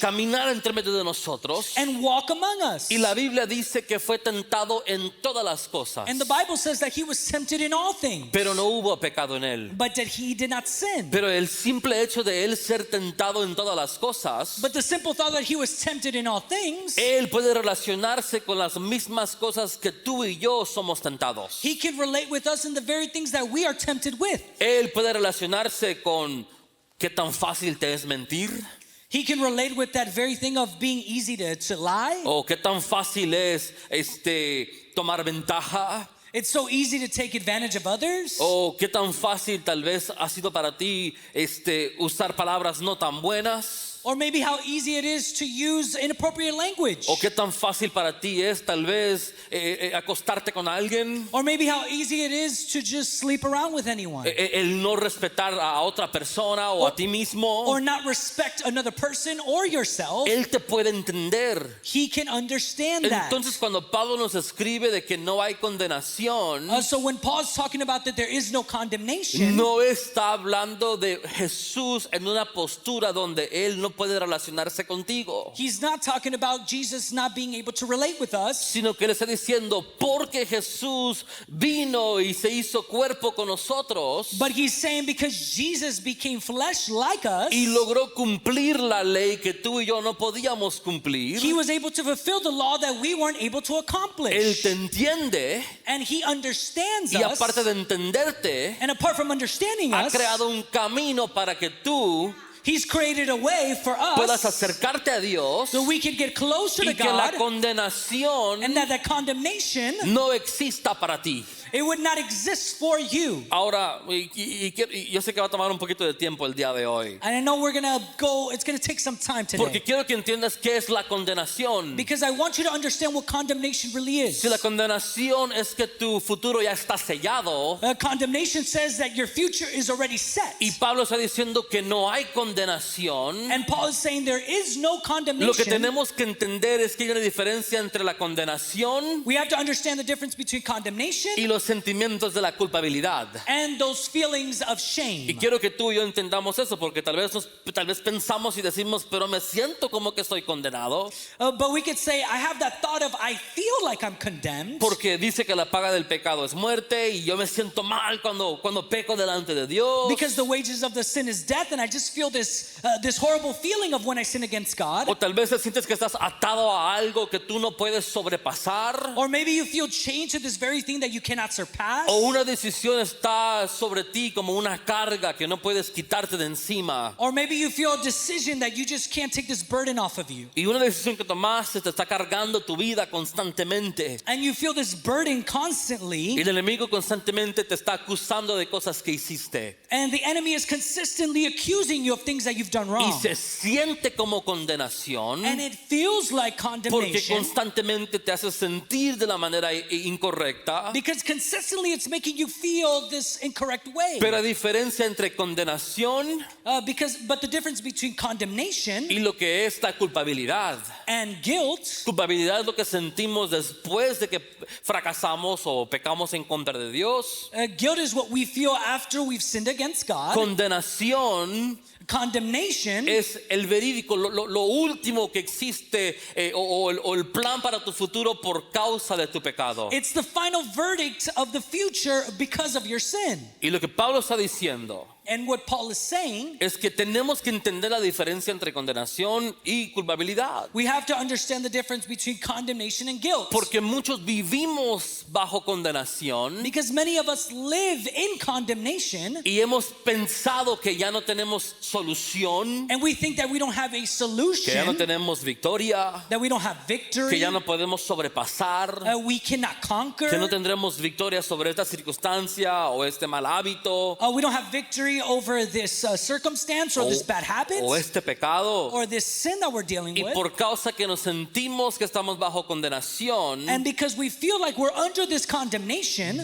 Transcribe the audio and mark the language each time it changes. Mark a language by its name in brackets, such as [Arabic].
[Spanish] caminar entre medio de nosotros. [English] and walk among us. [Spanish] Y la Biblia dice que fue tentado en todas las cosas, [English] And the Bible says that he was tempted in all things, [Spanish] pero no hubo pecado en él. [English] but that he did not sin. [Spanish] Pero el simple hecho de él ser tentado en todas las cosas, [English] But the simple thought that he was tempted in all things, [Spanish] él puede relacionarse con las mismas cosas que tú y yo somos tentados. [English] he can relate with us in the very things that we are tempted with. [Spanish] Él puede relacionarse con qué tan fácil te es mentir, [English] He can relate with that very thing of being easy to lie. [Spanish] o qué tan fácil es tomar ventaja, [English] It's so easy to take advantage of others. [Spanish] o qué tan fácil tal vez ha sido para ti usar palabras no tan buenas. [English] Or maybe how easy it is to use inappropriate language. [Spanish] O qué tan fácil para ti es tal vez acostarte con alguien, [English] Or maybe how easy it is to just sleep around with anyone. [Spanish] el no respetar a otra persona o a ti mismo. [English] Or not respect another person or yourself. [Spanish] Él te puede entender. [English] He can understand that. [Spanish] Entonces cuando Pablo nos escribe de que no hay condenación, [English] So when Paul's talking about that there is no condemnation, [Spanish] no está hablando de Jesús en una postura donde Él no puede relacionarse contigo, [English] he's not talking about Jesus not being able to relate with us, [Spanish] sino que Él está diciendo, porque Jesús vino y se hizo cuerpo con nosotros [English] but he's saying because Jesus became flesh like us, [Spanish] y logró cumplir la ley que tú y yo no podíamos cumplir, [English] he was able to fulfill the law that we weren't able to [Spanish] Él [English] accomplish. [Spanish] te entiende [English] And he understands [Spanish] y [English] us. [Spanish] aparte de entenderte, [English] And apart from understanding [Spanish] ha [English] us, [Spanish] creado un camino para que tú [English] he's created a way for [Spanish] puedas [English] us [Spanish] acercarte a Dios [English] so we can get closer to [Spanish] y que la [English] God, [Spanish] condenación [English] and that condemnation, [Spanish] no exista para ti. [English] it would not exist for you. [Spanish] Ahora, y yo sé que va a tomar un poquito de tiempo el día de hoy, [English] And I know it's gonna take some time [Spanish] porque [English] today. [Spanish] quiero que entiendas qué es la condenación. [English] Because I want you to understand what condemnation really is. [Spanish] Si la condenación es que tu futuro ya está sellado, [English] Condemnation says that your future is already set. [Spanish] y Pablo está diciendo que no hay condenación, [English] And Paul is saying there is no [Spanish] lo que [English] condemnation. [Spanish] tenemos que entender es que hay una diferencia entre la condenación [English] We have to understand the difference between condemnation [Spanish] y los sentimientos de la culpabilidad. [English] and those feelings of [Spanish] Y [English] shame. [Spanish] quiero que tú y yo entendamos eso, porque tal vez pensamos y decimos, pero me siento como que estoy condenado, [English] But we could say, I have that thought of, I feel like I'm condemned. [Spanish] porque dice que la paga del pecado es muerte y yo me siento mal cuando peco delante de Dios. [English] Because the wages of the sin is death, and I just feel this horrible feeling of when I sin against God. [Spanish] O tal vez te sientes que estás atado a algo que tú no puedes sobrepasar, [English] Or maybe you feel chained to this very thing that you cannot surpass. [Spanish] o una decisión está sobre ti como una carga que no puedes quitarte de encima, [English] Or maybe you feel a decision that you just can't take this burden off of you. [Spanish] y una decisión que tomaste te está cargando tu vida constantemente, [English] And you feel this burden [Spanish] y [English] constantly. [Spanish] el enemigo constantemente te está acusando de cosas que hiciste. [English] And the enemy is consistently accusing you of things things that you've done [Spanish] y [English] wrong. [Spanish] se siente como condenación [English] And it feels like [Spanish] porque [English] condemnation [Spanish] constantemente te hace sentir de la manera incorrecta. [English] because consistently it's making you feel this incorrect way. [Spanish] Pero la diferencia entre condenación [English] But the difference between condemnation [Spanish] y lo que es la culpabilidad. [English] and guilt, [Spanish] Culpabilidad es lo que sentimos después de que fracasamos o pecamos en contra de Dios. [English] guilt is what we feel after we've sinned against God. [Spanish] Condenación [English] Condemnation [Spanish] es el verídico, lo último que existe o el plan para tu futuro por causa de tu pecado. [English] it's the final verdict of the future because of your sin. [Spanish] Y lo que Pablo está diciendo [English] And what Paul is saying, [Spanish] es que tenemos que entender la diferencia entre condenación y culpabilidad. [English] we have to understand the difference between condemnation and guilt. [Spanish] Porque muchos vivimos bajo condenación [English] Because many of us live in condemnation [Spanish] y hemos pensado que ya no tenemos solución, [English] and we think that we don't have a [Spanish] que ya no [English] solution, [Spanish] tenemos victoria, [English] that we don't have [Spanish] que [English] victory, [Spanish] ya no podemos sobrepasar, [English] we cannot conquer, [Spanish] que no tendremos victoria sobre esta circunstancia o este mal hábito [English] we don't have victory over this circumstance or this bad habit [Spanish] o este pecado. [English] or this sin that we're dealing [Spanish] Y [English] with. [Spanish] por causa que nos sentimos que estamos bajo condenación, [English] And because we feel like we're under this condemnation,